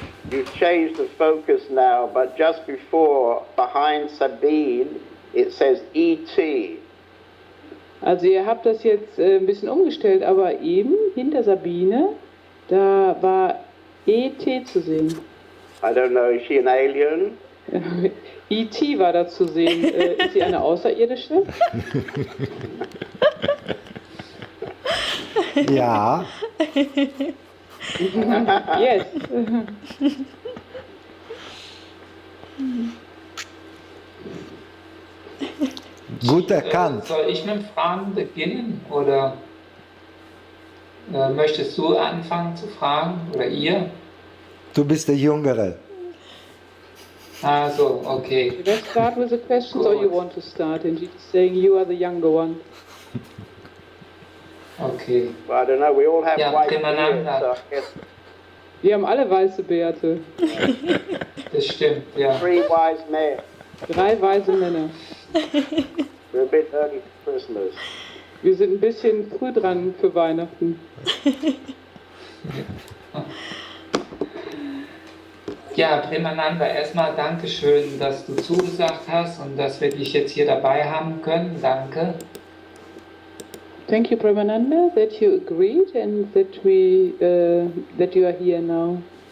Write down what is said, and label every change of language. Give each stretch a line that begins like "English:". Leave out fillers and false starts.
English: You've changed the focus now, but just before, behind Sabine, it says ET.
German: Also ihr habt das jetzt ein bisschen umgestellt, aber eben hinter Sabine, da war ET zu sehen.
English: I don't know, is she an alien?
German: ET war da zu sehen. Ist sie eine Außerirdische? Ja,
English: Yes.
German: gut erkannt. Soll ich mit Fragen beginnen oder möchtest du anfangen zu fragen oder ihr? Du bist der Jüngere. Also, okay.
English: Let's start with the questions, or you want to start? And she's saying you are the younger one. Okay. Well, I don't know, we all have
German: Ja,
English: white beards,
German: Premananda.
English: so I guess
German: Wir haben alle weiße Bärte. Das stimmt, ja.
English: 3 wise men.
German: 3 weise Männer.
English: We're a bit early for Christmas.
German: Wir sind ein bisschen früh dran für Weihnachten. Ja, Premananda, erstmal Dankeschön, dass du zugesagt hast und dass wir dich jetzt hier dabei haben können. Danke.
English: Thank you, Premananda, that you agreed and that you are here now.